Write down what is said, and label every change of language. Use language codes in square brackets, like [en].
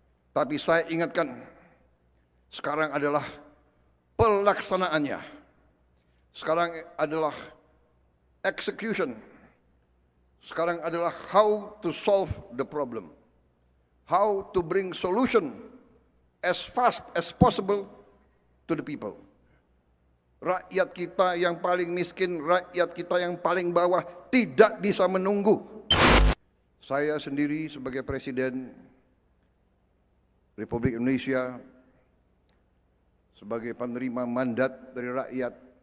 [id] Tapi saya ingatkan, sekarang adalah pelaksanaannya. Sekarang adalah [en] execution. Sekarang adalah how to solve the problem. How to bring solution as fast as possible to the people. [id] Rakyat kita yang paling miskin, rakyat kita yang paling bawah tidak bisa menunggu. Saya sendiri sebagai Presiden Republik Indonesia, sebagai penerima mandat dari rakyat,